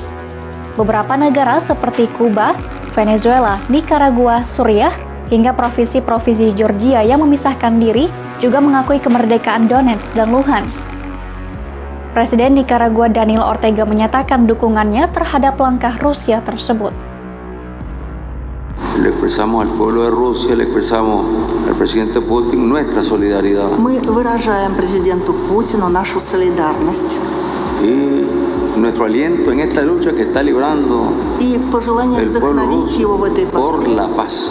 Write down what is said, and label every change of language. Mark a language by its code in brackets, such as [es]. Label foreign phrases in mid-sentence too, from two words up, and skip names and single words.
[id] Beberapa negara seperti Kuba, Venezuela, Nicaragua, Suriah, hingga provinsi-provinsi Georgia yang memisahkan diri juga mengakui kemerdekaan Donetsk dan Luhansk. Presiden Nicaragua Daniel Ortega menyatakan dukungannya terhadap langkah Rusia tersebut. [es] Le expresamos al pueblo de Rusia, le expresamos al presidente Putin nuestra solidaridad. [ru] Мы выражаем президенту Путину нашу солидарность. [es] Y nuestro aliento en esta lucha que está librando [ru] И пожелание [es] el pueblo [ru] вдохновить его в этой [es] ruso por [ru] борьбе, [es] la paz.